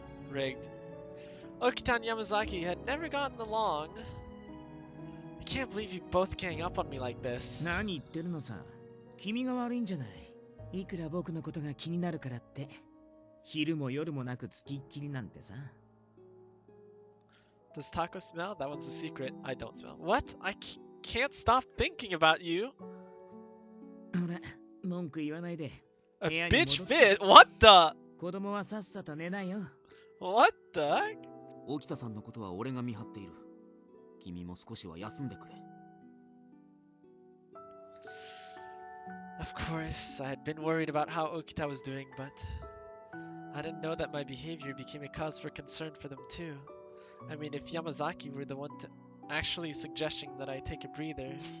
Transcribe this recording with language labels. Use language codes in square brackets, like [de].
[en] Rigged. Okita and Yamazaki had never gotten along. I can't believe you both gang up on me like this. [ja] 何言ってるのさ。君が悪いんじゃない。いくら僕のことが気になるからって、昼も夜もなくつきっきりなんてさ。 [en] Does taco smell? That one's a secret. I don't smell. What? I can't stop thinking about you. [ja] ほら、文句言わないで。 [en] A bitch fit? What the? [ja] 子供はさっさと寝なよ。 [en] What the heck? [ja] 沖田さんのことは俺が見張っている。君も少しは休んでくれ。 [en] Of course, I had been worried about how Okita was doing, but I didn't know that my behavior became a cause for concern for them too. I mean, if Yamazaki were the one actually suggesting that I take a breather.